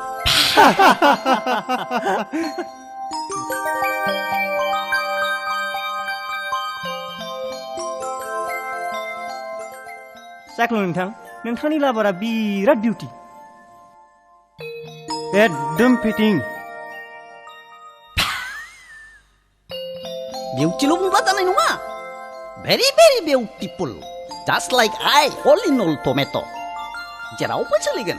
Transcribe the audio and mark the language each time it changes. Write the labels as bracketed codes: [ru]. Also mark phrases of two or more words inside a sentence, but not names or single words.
[brx] जाख्लं नोंथां, नोंथांनि लाबारा बिराद बिउटि. एकदम फिटिं. Beautiful बुंब्ला जानाय नङा. [en] Very very beautiful. Just like I, all in all tomato. [brx] जेरावबो सोलिगोन.